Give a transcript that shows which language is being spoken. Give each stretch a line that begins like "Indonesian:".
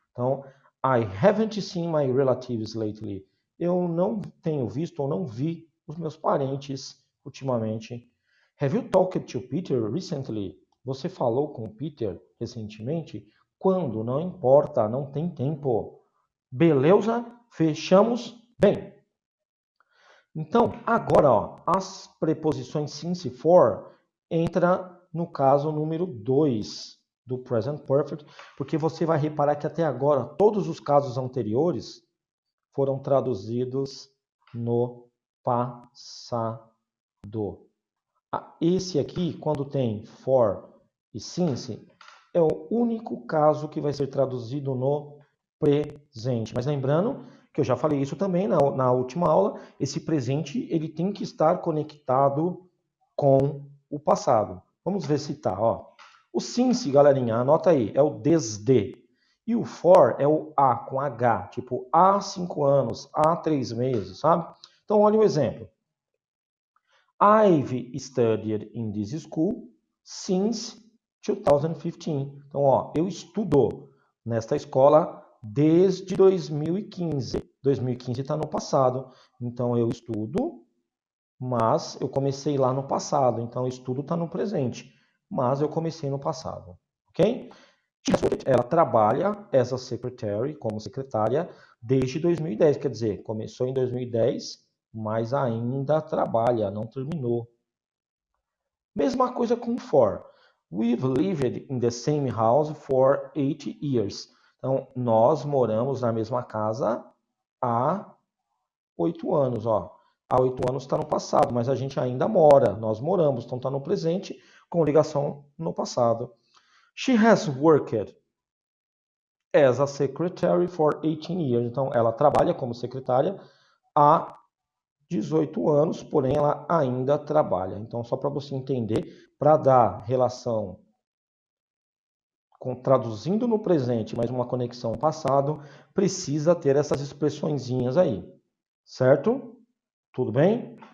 English: Então, I haven't seen my relatives lately.
Portuguese: Eu não tenho visto ou não vi os meus parentes ultimamente.
English: Have you talked to Peter recently?
Portuguese: Você falou com o Peter recentemente? Quando? Não importa, não tem tempo. Beleza? Fechamos bem. Então, agora, ó, as preposições since e for entra no caso número 2 do present perfect, porque você vai reparar que até agora todos os casos anteriores foram traduzidos no passado. Esse aqui, quando tem for e since, é o único caso que vai ser traduzido no presente. Mas lembrando que eu já falei isso também na última aula, esse presente ele tem que estar conectado com o passado. Vamos ver se tá, ó. O since, galerinha, anota aí, é o desde. E o for é o a com H, tipo há 5 anos, há 3 meses, sabe? Então, olha o exemplo.
English: I've studied in this school since 2015.
Portuguese: Então, ó, eu estudo nesta escola desde 2015. 2015 está no passado. Então, eu estudo, mas eu comecei lá no passado. Então, o estudo está no presente, mas eu comecei no passado. Ok? Ela trabalha
English: as a secretary,
Portuguese: como secretária, desde 2010. Quer dizer, começou em 2010, mas ainda trabalha, não terminou. Mesma coisa com for.
English: We've lived in the same house for 8 years.
Portuguese: Então, nós moramos na mesma casa há 8 anos. Ó. Há 8 anos está no passado, mas a gente ainda mora. Nós moramos, então está no presente com ligação no passado.
English: She has worked as a secretary for 18 years.
Portuguese: Então, ela trabalha como secretária há 18 anos, porém ela ainda trabalha. Então, só para você entender, para dar relação traduzindo no presente, mas uma conexão passado, precisa ter essas expressõezinhas aí, certo? Tudo bem?